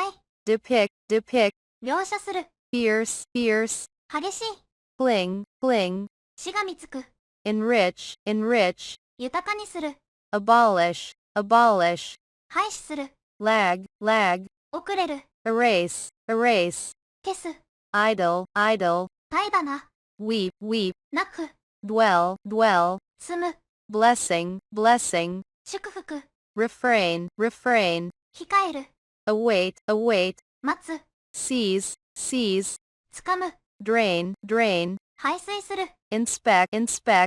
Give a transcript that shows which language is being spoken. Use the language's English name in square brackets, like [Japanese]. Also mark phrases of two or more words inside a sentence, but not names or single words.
[English] depict, depict, [Japanese] 描写する、 [English] fierce, fierce, [Japanese] 激しい、 [English] fling, fling, [Japanese] しがみつく、 [English] enrich, enrich, [Japanese] 豊かにする、 [English] abolish, abolish, [Japanese] 廃止する、 lag, [English] lag, [Japanese] 遅れる、 [English] erase, erase, [Japanese] 消す、 [English] idle, idle, [Japanese] 怠惰な、 [English] weep, weep, [Japanese] 泣く、 [English] dwell, dwell, [Japanese] 住む、 [English] blessing, blessing, [Japanese] 祝福、 [English] refrain, refrain, [Japanese] 控える、 [English] await, await, [Japanese] 待つ、 [English] seize, seize, [Japanese] 掴む、 [English] drain, drain, [Japanese] 排水する、 [English] inspect, inspect,